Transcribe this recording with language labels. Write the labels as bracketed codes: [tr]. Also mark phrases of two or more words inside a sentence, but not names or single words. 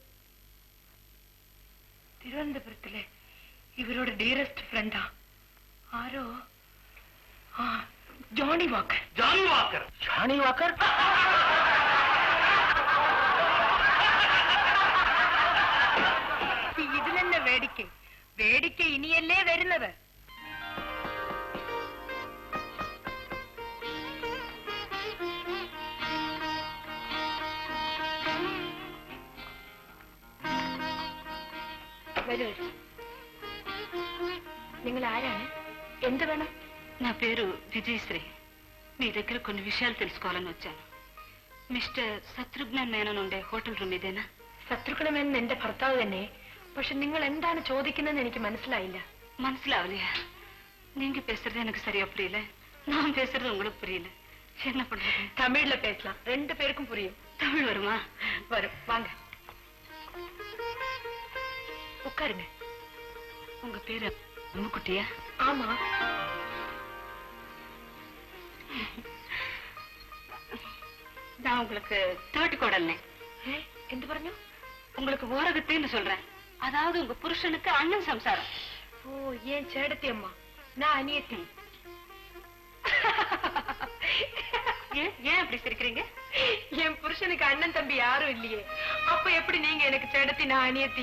[ta] திருவனந்தபுரத்துல இவரோட [en] dearest friend [ta] ஆரோ ஜானி வாக்கர். ஜானி வாக்கர்? ஜானி வாக்கர்? இதுல என்ன வேடிக்கை? [ml] വേടിക്കൈ ഇനിയല്ലേ വരുന്നത്. നിങ്ങൾ ആരാണ്? എന്ത് വേണം? [te] నా పేరు విజయశ్రీ. మీ దగ్గర కొన్ని విషయాలు తెలుసుకోవాలని వచ్చాను. మిస్టర్ శత్రుఘ్నన్ మేనన్ ఉండే [en] hotel room [te] ఇదేనా? [ml] ശത്രുഘ്ന മേനൻ എന്റെ ഭർത്താവ് തന്നെ. പക്ഷെ നിങ്ങൾ എന്താണ് ചോദിക്കുന്നതെന്ന് എനിക്ക് മനസ്സിലായില്ല. [ta] മനസ്സിലാവலையா? நீங்க பேசுறது எனக்கு சரியா புரியல, நான் பேசுறது உங்களுக்கு புரியல. என்ன பண்றது? தமிழ்ல பேசலாம், ரெண்டு பேருக்கும் புரியும். தமிழ் வருமா? வரும், வாங்க உட்காருங்க. உங்க பேரு அம்முக்குட்டியா? ஆமா. நான் உங்களுக்கு தேர்ட் கோடல்னே. [ml] എന്ത് പറഞ്ഞു? [ta] உங்களுக்கு ஓரகத்தைன்னு சொல்றேன். அதாவது உங்க புருஷனுக்கு அண்ணன் சம்சாரம். ஓ, ஏன் சேடத்தி அம்மா, நான் அனியத்தி. ஏன் அப்படி சிரிக்கிறீங்க? என் புருஷனுக்கு அண்ணன் தம்பி யாரும் இல்லையே, அப்ப எப்படி நீங்க எனக்கு சேடத்தி நான் அனியத்தி?